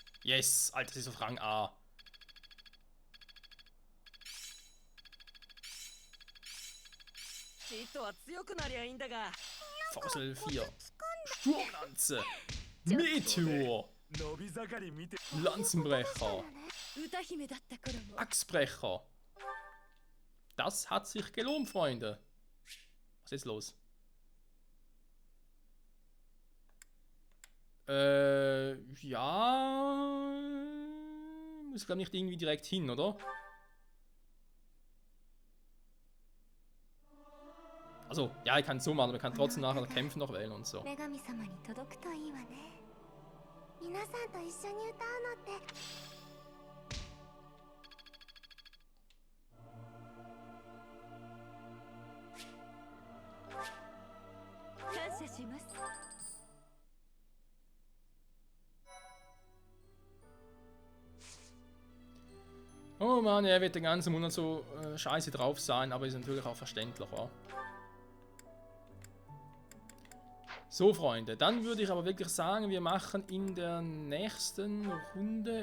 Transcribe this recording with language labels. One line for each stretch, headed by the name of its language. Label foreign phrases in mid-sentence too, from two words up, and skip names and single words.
German: Yes, Alter, das ist auf Rang A. Fossil 4. Sturmlanze. Meteor.
Japanese: 伸び盛り見て
German: Lanzenbrecher.
Japanese: 歌姫だった頃も
German: Axtbrecher. Das hat sich gelohnt, Freunde. Was ist los? Ja. Muss, glaube ich, nicht irgendwie direkt hin, oder? Also, ja, ich kann es so machen, aber ich kann trotzdem nachher Kämpfe noch wählen und so.
Japanese: 女神様に届くといいわね。皆さんと一緒に歌うのって感謝します
German: Oh Mann, er wird den ganzen Monat so scheiße drauf sein, aber ist natürlich auch verständlich, ja. So, Freunde, dann würde ich aber wirklich sagen, wir machen in der nächsten Runde.